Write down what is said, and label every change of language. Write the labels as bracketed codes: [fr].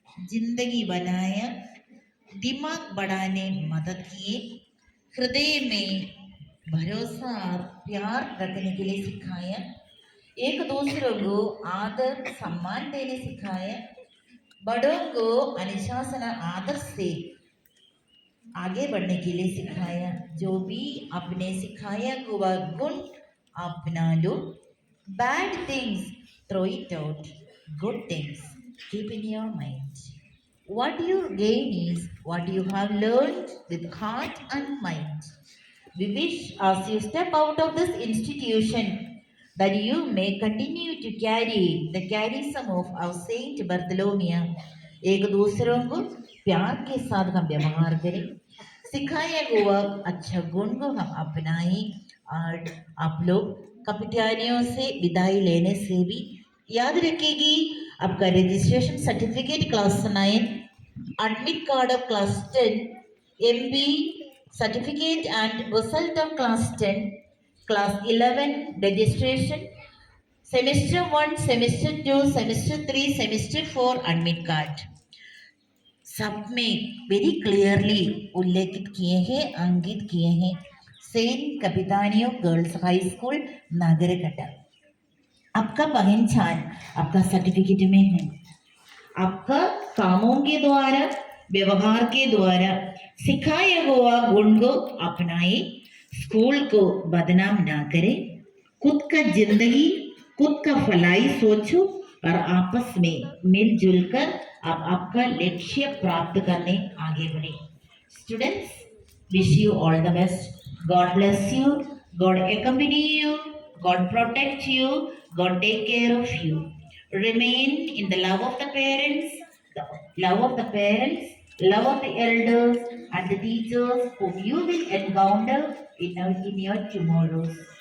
[hi] जिंदगी बनाया, दिमाग बढ़ाने मदद किए, हृदय में भरोसा और प्यार रखने के लिए सिखाया, एक दूसरे को आदर सम्मान देने सिखाया, बड़ों को अनुशासन आदर से आगे बढ़ने के लिए सिखाया। जो भी आपने सिखाया हुआ गुण अपना लो. [en] Bad things, throw it out. Good things, keep in your mind. What you gain is what you have learned with heart and mind. We wish as you step out of this institution that you may continue to carry the charism of our Saint Bartholomew. [hi] एक दूसरों को प्यार के साथ हम व्यवहार करें, सिखाया हुआ अच्छा गुण को हम अपनाएं. और आप लोग कपिटानियों से विदाई लेने से भी याद रखेगी आपका registration certificate class 9, [en] admit card of class 10, MB certificate and result of class 10, class 11 registration, semester 1, semester 2, semester 3, semester 4 admit card. [hi] सब में [en] very clearly [hi] उल्लेखित किए हैं, अंकित किए हैं. Saint कपितानियो girls high school Nagrakata. आपका पहचान आपका सर्टिफिकेट में है. आपका कामों के द्वारा, व्यवहार के द्वारा सिखाया हुआ गुण को अपनाए, स्कूल को बदनाम ना करें, खुद का जिंदगी खुद का भलाई सोचो और आपस में मिलजुल कर आप आपका लक्ष्य प्राप्त करने आगे बढ़े. [en] Students, wish you all the best. God bless you. God accompany you. God protect you. God take care of you. Remain in the love of the parents, love of the elders and the teachers whom you will encounter in your tomorrows.